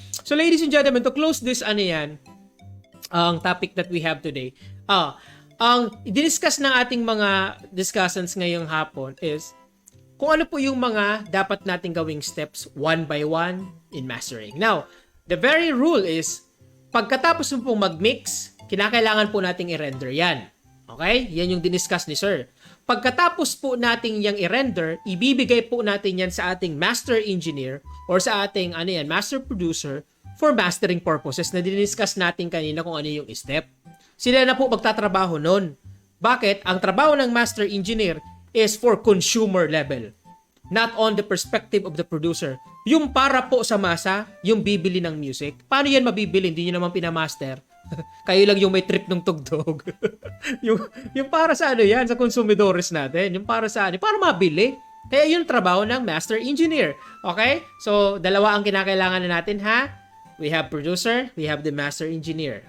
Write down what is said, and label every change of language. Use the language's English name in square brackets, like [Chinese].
[English] So, ladies and gentlemen, to close this, [Filipino] ano yan, ang [English] topic that we have today. [Filipino] Ang i-discuss ng ating mga discussants ngayong hapon is kung ano po yung mga dapat nating gawing steps [English] one by one [Filipino] in mastering. [English] Now, the very rule is [Filipino] pagkatapos mo pong mag-mix, kinakailangan po nating i-render yan. Okay? Yan yung diniscuss ni Sir. Pagkatapos po nating yang i-render, ibibigay po natin yan sa ating master engineer or sa ating master producer [English] for mastering purposes [Filipino] na diniscuss natin kanina kung ano yung step. Sila na po magtatrabaho nun. Bakit? Ang trabaho ng [English] master engineer is for consumer level. Not on the perspective of the producer. [Filipino] Yung para po sa masa, yung bibili ng music. Paano yan mabibili? Hindi nyo naman pinamaster. Kayo lang yung may trip ng tugtog. yung para sa yan, sa consumidores natin. Yung para sa para mabili. Kaya yun trabaho ng master engineer. Okay? So, dalawa ang kinakailangan na natin, ha? [English] We have producer, we have the master engineer.